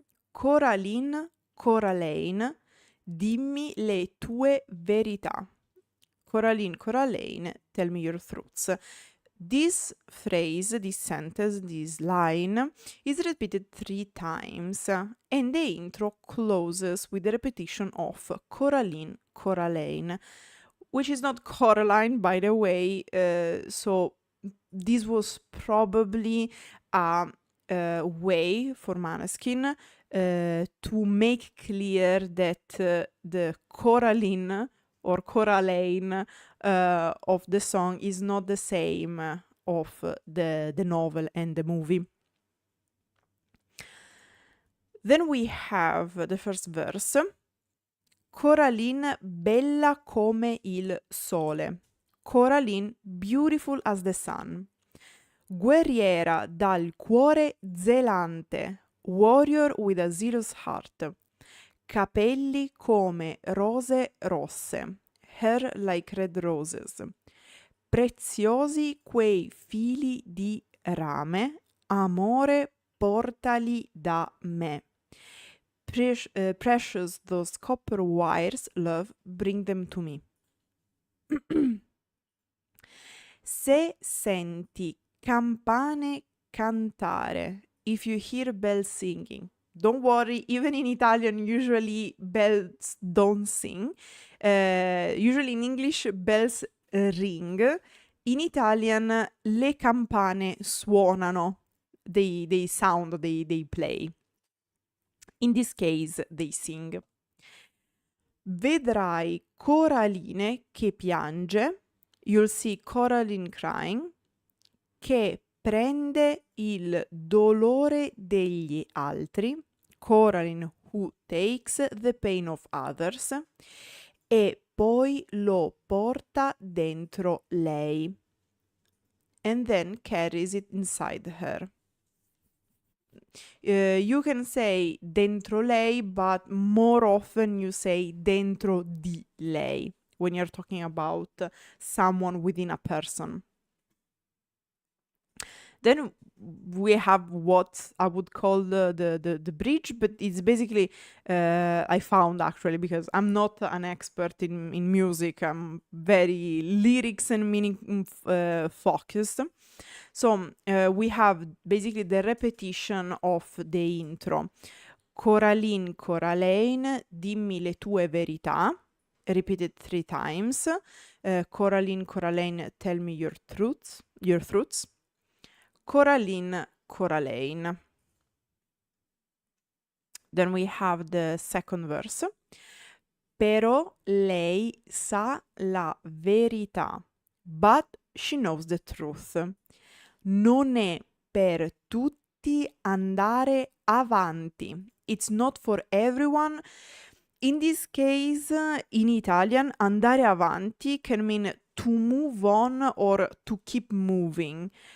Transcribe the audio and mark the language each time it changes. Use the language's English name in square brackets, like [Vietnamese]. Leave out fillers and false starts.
[Italian] Coraline, Coraline, dimmi le tue verità. [English] Coraline, Coraline, tell me your truths. This phrase, this sentence, this line is repeated 3 times, and the intro closes with the repetition of Coraline, Coraline, which is not Coraline, by the way, so this was probably a way for Måneskin to make clear that the Coraline or Coraline of the song is not the same of the novel and the movie. Then we have the first verse. [Italian] Coraline, bella come il sole. [English] Coraline, beautiful as the sun. [Italian] Guerriera dal cuore zelante. [English] Warrior with a zealous heart. [Italian] Capelli come rose rosse. [English] Hair like red roses. [Italian] Preziosi quei fili di rame. Amore, portali da me. [English] Precious those copper wires, love, bring them to me. [Italian] Se senti campane cantare, [English] if you hear bells singing, don't worry, even in Italian, usually bells don't sing. Usually in English, bells ring. In Italian, [Italian] le campane suonano. [English] They sound, they play. In this case, they sing. [Italian] Vedrai Coraline che piange. [English] You'll see Coraline crying. [Italian] Che prende il dolore degli altri. [English] Coraline who takes the pain of others. [Italian] E poi lo porta dentro lei. [English] And then carries it inside her. You can say [Italian] dentro lei, [English] but more often you say [Italian] dentro di lei [English] when you're talking about someone within a person. Then we have what I would call the bridge, but it's basically, I found actually, because I'm not an expert in music, I'm very lyrics and meaning focused. So we have basically the repetition of the intro. [Italian] Coraline, Coraline, dimmi le tue verità, [English] repeated 3 times. Coraline, Coraline, tell me your truths, your truths. Coraline, Coraline. Then we have the second verse. [Italian] Però lei sa la verità, [English] but she knows the truth. [Italian] Non è per tutti andare avanti. [English] It's not for everyone. In this case, in Italian, andare avanti can mean to move on or to keep moving.